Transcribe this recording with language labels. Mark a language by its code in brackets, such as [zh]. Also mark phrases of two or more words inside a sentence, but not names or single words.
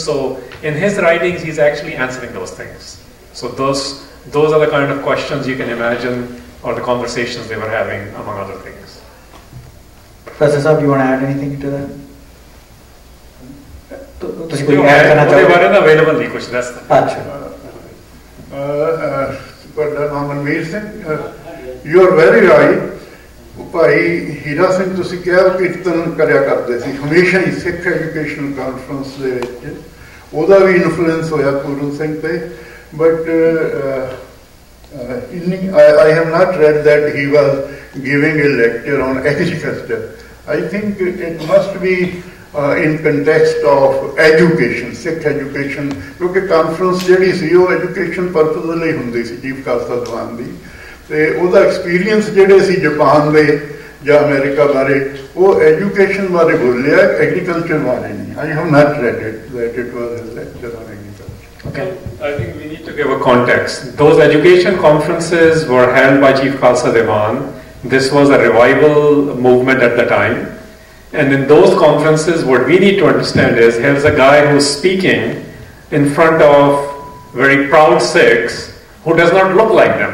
[en] So in his writings, he's actually answering those things. So those are the kind of questions you can imagine, or the conversations they were having, among other things. Professor Saab, do you want to add anything to that? You are very right. [pa] ਭਾਈ ਹੀਰਾ ਸਿੰਘ ਤੁਸੀਂ ਕਿਹਾ ਕੀਰਤਨ ਕਰਿਆ ਕਰਦੇ ਸੀ ਹਮੇਸ਼ਾ ਹੀ ਸਿੱਖ ਐਜੂਕੇਸ਼ਨਲ ਕਾਨਫਰੰਸ ਦੇ ਵਿੱਚ ਉਹਦਾ ਵੀ ਇਨਫਲੂਐਂਸ ਹੋਇਆ ਪੂਰਨ ਸਿੰਘ ਤੇ ਬਟ [en] I have not read that he was giving a lecture on agriculture. I think it must be in context of education, Sikh education, [pa] ਕਿਉਂਕਿ ਕਾਨਫਰੰਸ ਜਿਹੜੀ ਸੀ ਉਹ [en] education purpose [pa] ਲਈ ਹੁੰਦੀ ਸੀ ਚੀਫ ਖਾਲਸਾ ਦੀਵਾਨ ਦੀ, ਤੇ ਉਹਦਾ ਐਕਸਪੀਰੀਅੰਸ ਜਿਹੜੇ ਸੀ ਜਾਪਾਨ ਦੇ ਜਾਂ ਅਮਰੀਕਾ ਬਾਰੇ ਉਹ ਐਜੂਕੇਸ਼ਨ ਬਾਰੇ ਬੋਲਿਆ, ਐਗਰੀਕਲਚਰ ਬਾਰੇ ਨਹੀਂ. [en] I have not read it, that it was a lecture on agriculture. Okay. I think we need to give a context. Those education conferences were held by Chief Khalsa Diwan. This was a revival movement at the time. And in those conferences, what we need to understand is, here's a guy who's speaking in front of very proud Sikhs who does not look like them.